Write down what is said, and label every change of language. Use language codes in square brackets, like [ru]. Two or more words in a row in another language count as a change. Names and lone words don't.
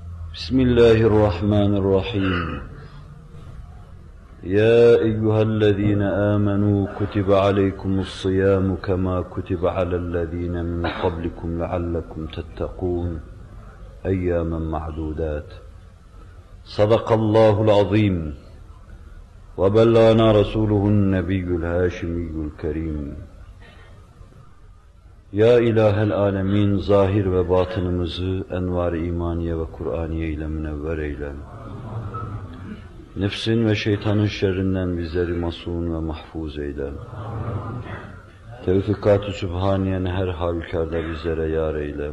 [ar] بسم الله الرحمن الرحيم يا أيها الذين آمنوا كتب عليكم الصيام كما كتب على الذين من قبلكم لعلكم تتقون أياما معدودات صدق الله العظيم وبلغنا رسوله النبي الهاشمي الكريم [tr] Ya İlahel Alemin, zahir ve batınımızı envar-ı imaniye ve Kur'aniye ile münevver eyle. Nefsin ve şeytanın şerrinden bizleri masûn ve mahfuz eyle. Tevfikat-ı Sübhaniye'ni her halükarda bizlere yar eyle.